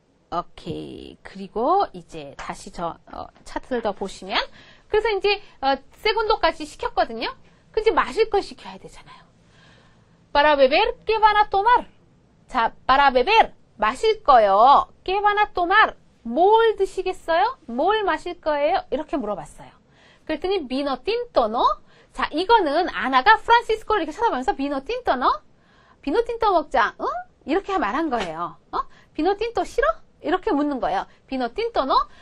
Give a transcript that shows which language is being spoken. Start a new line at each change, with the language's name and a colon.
Korean: 오케이 그리고 이제 다시 저 차트를 더 보시면 그래서 이제 세군도까지 시켰거든요. 근데 마실 걸 시켜야 되잖아요.
Spanish: Para beber ¿qué van a tomar?
Korean: 자,
Spanish: para beber
Korean: 마실 거요.
Spanish: ¿Qué van a tomar?
Korean: 뭘 드시겠어요? 뭘 마실 거예요? 이렇게 물어봤어요. 그랬더니 비노 틴토 너? 자, 이거는 아나가 프란시스코를 이렇게 쳐다보면서 비노 틴토 너? 비노 틴토 먹자. 응? 이렇게 말한 거예요. 비노 틴토 싫어? 이렇게 묻는 거예요. 비노 틴토 너?